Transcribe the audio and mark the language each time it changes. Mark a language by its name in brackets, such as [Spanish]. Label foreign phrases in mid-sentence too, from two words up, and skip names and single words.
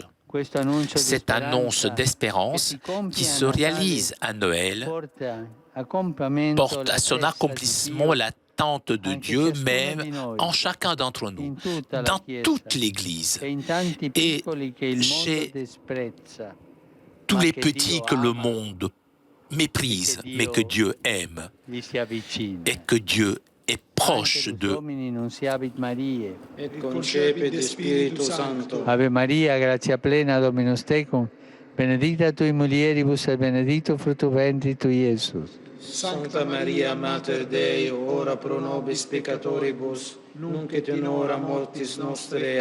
[French] Cette annonce d'espérance qui se réalise à Noël porte à son accomplissement l'attente de Dieu même en chacun d'entre nous, dans toute l'Église et chez tous les petits que le monde méprise, mais que Dieu aime et que Dieu est proche d'eux. [Latin] Et concepit Spiritus Sancto. Ave Maria, gratia plena, Dominus tecum, benedicta tui mulieribus et benedictus fructus ventris tui, Iesus. Sancta Maria, Mater Dei, ora pro nobis peccatoribus, nunc et in hora mortis nostre.